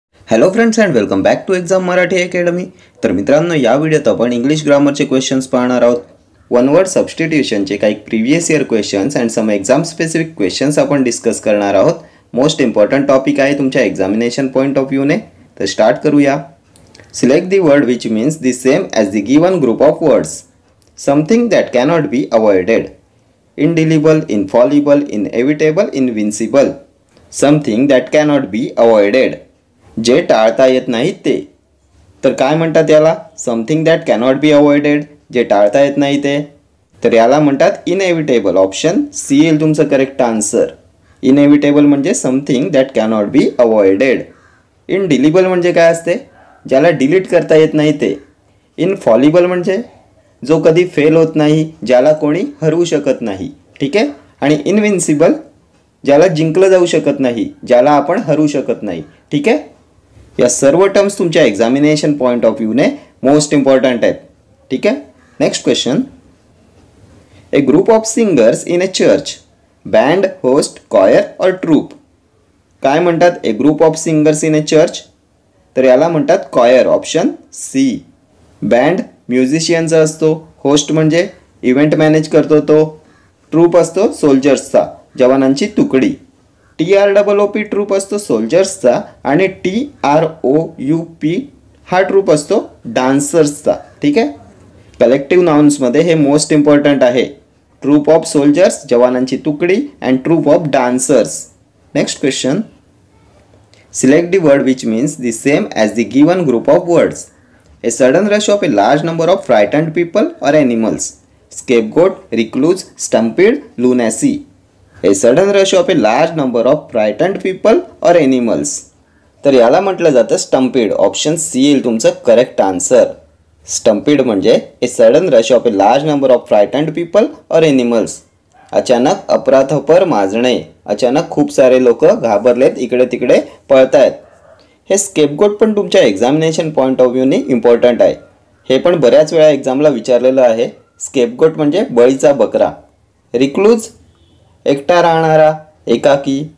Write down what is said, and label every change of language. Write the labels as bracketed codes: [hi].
[en] Hello friends and welcome back to exam Marathi academy. [mr] तर मित्रांनो, या व्हिडिओत आपण इंग्लिश ग्रामरचे क्वेश्चन्स पाहणार आहोत. वन वर्ड सबस्टिट्यूशनचे काही previous year questions and some exam specific questions आपण डिस्कस करणार आहोत. मोस्ट इम्पॉर्टंट टॉपिक आहे तुमच्या एक्झामिनेशन पॉईंट ऑफ व्ह्यूने. तर स्टार्ट करूया. [en] Select the word which means the same as the given group of words. Something that cannot be avoided. Indelible, infallible, inevitable, invincible. Something that cannot be avoided. [mr] जे टाळता येत नाहीत ते. तर काय म्हणतात याला? [en] Something that cannot be avoided. [mr] जे टाळता येत नाही ते. तर याला म्हणतात इनएव्हिटेबल. ऑप्शन सी येईल तुमचं करेक्ट आन्सर. [en] Inevitable म्हणजे something that cannot be avoided. [mr] इनडिलिबल म्हणजे काय असते? ज्याला डिलीट करता येत नाही ते. इनफॉलिबल म्हणजे जो कधी फेल होत नाही, ज्याला कोणी हरवू शकत नाही. ठीक आहे. आणि इनविन्सिबल ज्याला जिंकलं जाऊ शकत नाही, ज्याला आपण हरवू शकत नाही. ठीक आहे. या सर्व टर्म्स तुमच्या examination point of व्ह्यूने most important आहेत. ठीक आहे. Next question. [en] A group of singers in a church. Band, host, choir और troupe. [mr] काय म्हणतात? [en] A group of singers in a church. [mr] तर याला म्हणतात कॉयर. Option C. बँड म्युझिशियनचा असतो. होस्ट म्हणजे इव्हेंट मॅनेज करतो तो. ट्रूप असतो सोल्जर्सचा, जवानांची तुकडी. TROOP ट्रूप असतो सोल्जर्सचा. आणि TROUP हा ट्रूप असतो डान्सर्सचा. ठीक आहे. कलेक्टिव्ह नाउन्समध्ये हे मोस्ट इम्पॉर्टंट आहे. ट्रूप ऑफ सोल्जर्स, जवानांची तुकडी, and troupe of dancers. [en] Next question. Select the word which means the same as the given group of words. A sudden rush of a large number of frightened people और animals. Scapegoat, recluse, stampede, lunacy. A sudden rush of a large number of frightened people और animals. [mr] तर याला म्हटलं जातं स्टम्पीड. Option C येईल तुमचं correct answer. [en] Stampede म्हणजे a sudden rush of a large number of frightened people और animals. [mr] अचानक अफरातफर माजणे. अचानक खूप सारे लोक घाबरलेत, इकडे तिकडे पळतायत. हे स्केपगोट पण तुमच्या एक्झामिनेशन पॉईंट ऑफ व्ह्यूने इम्पॉर्टंट आहे. हे पण बऱ्याच वेळा एक्झामला विचारलेलं आहे. स्केपगोट म्हणजे बळीचा बकरा. रिक्लूज एकटा राहणारा, एकाकी.